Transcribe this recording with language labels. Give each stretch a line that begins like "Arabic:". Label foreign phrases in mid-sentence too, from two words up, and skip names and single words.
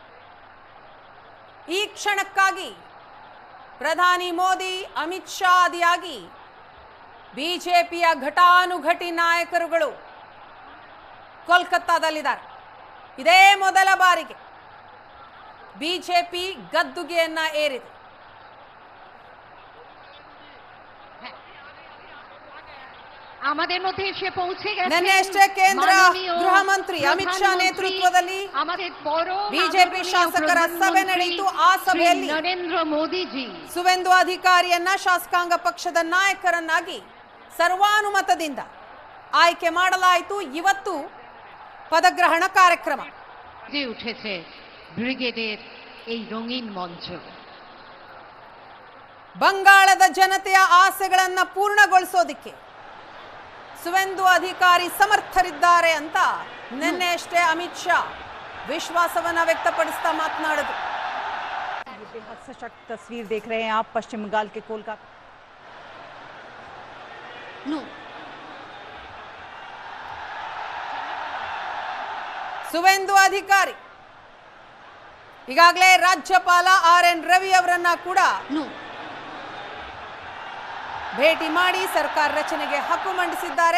Kannada: ಈ ಕ್ಷಣಕ್ಕಾಗಿ ಪ್ರಧಾನಿ ಮೋದಿ, ಅಮಿತ್ ಶಾ ಆದಿಯಾಗಿ ಬಿಜೆಪಿಯ ಘಟಾನುಘಟಿ ನಾಯಕರುಗಳು ಕೋಲ್ಕತ್ತಾದಲ್ಲಿದ್ದಾರೆ. ಇದೇ ಮೊದಲ ಬಾರಿಗೆ ಬಿಜೆಪಿ ಗದ್ದುಗೆಯನ್ನ ಏರಿದೆ.
Bangla: আমাদের মধ্যে এসে পৌঁছে গেছেন
Kannada: ನಿನ್ನೆಷ್ಟೇ ಕೇಂದ್ರ ಗೃಹ ಮಂತ್ರಿ ಅಮಿತ್ ಶಾ ನೇತೃತ್ವದಲ್ಲಿ ಬಿಜೆಪಿ ಶಾಸಕರ ಸಭೆ ನಡೆಯಿತು. ಆ ಸಭೆಯಲ್ಲಿ ನರೇಂದ್ರ ಮೋದಿಜಿ ಸುವೆಂದು ಅಧಿಕಾರಿಯನ್ನ ಶಾಸಕಾಂಗ ಪಕ್ಷದ ನಾಯಕರನ್ನಾಗಿ ಸರ್ವಾನುಮತದಿಂದ ಆಯ್ಕೆ ಮಾಡಲಾಯಿತು. ಇವತ್ತು ಪದಗ್ರಹಣ ಕಾರ್ಯಕ್ರಮ
Bangla: উঠেছে ಬ್ರಿಗೇডের এই রঙিন মঞ্চ।
Kannada: ಬಂಗಾಳದ ಜನತೆಯ ಆಸೆಗಳನ್ನ ಪೂರ್ಣಗೊಳಿಸೋದಿಕ್ಕೆ ಸುವೆಂದು ಅಧಿಕಾರಿ ಸಮರ್ಥರಿದ್ದಾರೆ ಅಂತ ನಿನ್ನೆ ಅಷ್ಟೇ ಅಮಿತ್ ಶಾ ವಿಶ್ವಾಸವನ್ನ ವ್ಯಕ್ತಪಡಿಸ್ತಾ ಮಾತನಾಡಿದ್ರು.
Hindi: बेहद सशक्त तस्वीर देख रहे हैं आप पश्चिम बंगाल के कोलकाता।
Kannada: ಸುವೆಂದು ಅಧಿಕಾರಿ ಈಗಾಗಲೇ ರಾಜ್ಯಪಾಲ RN ರವಿ ಅವರನ್ನ ಕೂಡ ಭೇಟಿ ಮಾಡಿ ಸರ್ಕಾರ ರಚನೆಗೆ ಹಕ್ಕು ಮಂಡಿಸಿದ್ದಾರೆ.